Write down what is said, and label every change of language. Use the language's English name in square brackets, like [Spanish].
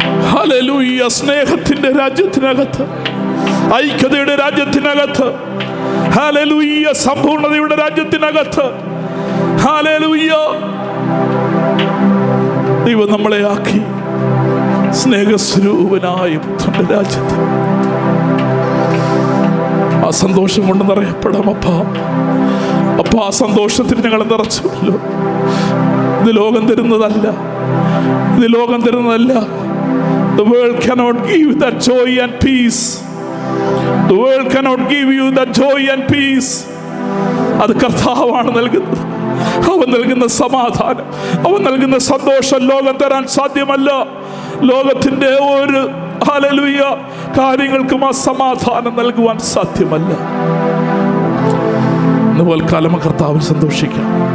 [Malayalam] Hallelujah. സ്നേഹത്തിന്റെ രാജ്യത്തിനകത്ത്, ഐക്യതയുടെ രാജ്യത്തിനകത്ത്, hallelujah, സമ്പൂർണതയുടെ രാജ്യത്തിനകത്ത്, hallelujah, ദൈവം നമ്മളെ ആക്കി സ്നേഹസ്വരൂപനായ പുത്രന്റെ രാജ്യത്ത്. ആ സന്തോഷം കൊണ്ട് നിറയപ്പെടാം അപ്പാ. ആ സന്തോഷത്തിന് ഞങ്ങൾ നിറച്ചുല്ലോ. ഇത് ലോകം തരുന്നതല്ല, ഇത് ലോകം തരുന്നതല്ല. [English] The world cannot give you that joy and peace. The world cannot give you that joy and peace. [Malayalam] അത് കർത്താവാണ് നൽകുന്നത്. അവൻ നൽകുന്ന സമാധാനം, അവൻ നൽകുന്ന സന്തോഷം ലോകം തരാൻ സാധ്യമല്ല. ലോകത്തിന്റെ ഒരു ഹല്ലേലൂയ കാര്യങ്ങൾക്കും ആ സമാധാനം നൽകുവാൻ സാധ്യമല്ല. ഇന്ന് പോൽക്കാലം കർത്താവിൽ സന്തോഷിക്കാം.